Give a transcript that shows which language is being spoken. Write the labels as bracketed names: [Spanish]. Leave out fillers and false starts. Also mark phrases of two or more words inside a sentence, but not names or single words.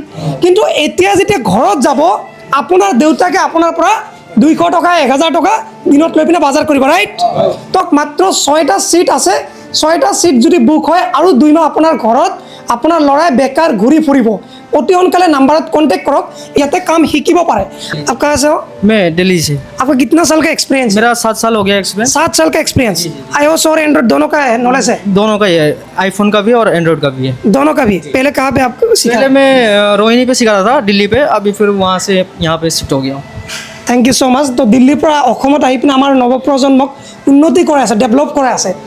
[Assamese] কিন্তু এতিয়া যেতিয়া ঘৰত যাব আপোনাৰ দেউতাকে আপোনাৰ পৰা 200 টকা 1000 টকা দিনত লৈ পিনে বজাৰ কৰিব, ৰাইট? তো মাত্ৰ 6টা চিট আছে, 6টা চিট যদি বুক হয় আৰু 2 মাহ আপোনাৰ ঘৰত আপোনাৰ ল'ৰাই বেকাৰ ঘূৰি ফুৰিব। অতি সোনকালে নাম্বাৰত কণ্টেক্ট কৰক, ইয়াতে কাম শিকিব পাৰে। [Hindi] आप कहाँ से हो? मैं दिल्ली से। आपका कितना साल का एक्सपीरियंस? मेरा 7 साल हो गया एक्सपीरियंस। 7 साल का एक्सपीरियंस। iOS और एंड्रॉइड दोनों का है, नॉलेज है? दोनों का ही है, आईफोन का भी और एंड्रॉइड का भी है। दोनों का भी। पहले कहाँ पे आपको सीखा? पहले मैं रोहिणी पे सिखा रहा था, दिल्ली पे, अभी फिर वहाँ से यहाँ पे शिफ्ट हो गया हूँ। [English] thank you so much. [Assamese] তো দিল্লীৰ পৰা অসমত আহি পিনে আমাৰ নৱপ্ৰজন্মক উন্নতি কৰাই আছে, ডেভেলপ কৰাই আছে।